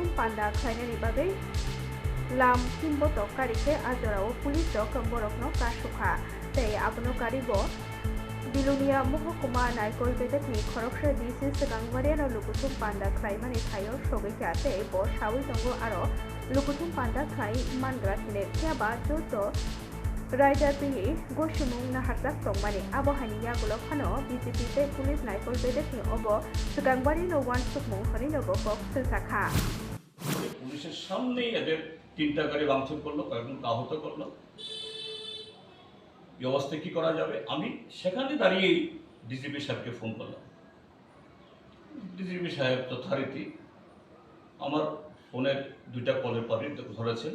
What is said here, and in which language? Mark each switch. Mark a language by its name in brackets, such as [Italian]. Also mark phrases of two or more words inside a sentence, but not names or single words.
[Kok Borok] पान्डा खायनायनि बागै लाम किम्बतो कारिके आजराव पुलिस रक बरकनो कासुखा तै आबनो कारिबो बिलुनिया महकुमा नायकल बेदेकनि खरकसा DC सिगांबारियानो लुकुथुम पान्डा ख्लायमानि थायो सगैखाते ब सावै दंगो आरो लुकुथुम पान्डा ख्लाय मानग्रा थिने थियाबा जत रायजाति गसिमुं नाहारजाक दंमानि आबहानि यागुल खानो BJP ते पुलिस नायकल बेदेकनि अब सिगांबारि नवान सुकमुं हरि नगो सिलसाखा [Bangla] পুলিশের সামনেই এদের 3টা গাড়ি ভাঙচুর করলো, কয়েকজন আহত করলো। এই অবস্থায় কি করা যাবে? আমি সেখানে দাঁড়িয়েই ডিজিপি সাহেবকে ফোন করলাম। ডিজিপি সাহেব যথারীতি আমার ফোনের 2টা কলের পরে ধরেছেন।